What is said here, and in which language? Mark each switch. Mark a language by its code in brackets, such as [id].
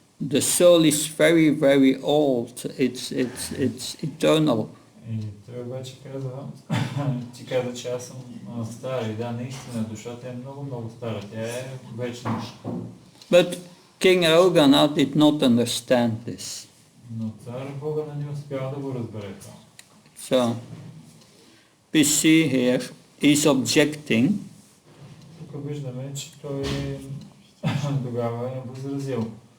[en] The soul is very, very old. It's eternal. [bg] И той обаче ти каза, че аз съм стар. И да, наистина, душата е много, много стара. Тя е вечна. [en] But King Raghuna did not understand this. [bg] Но цар Рахугана не успял да го разбере това. [en] So, we see here, he's objecting. [bg] Тук виждаме, че той тогава е възразил.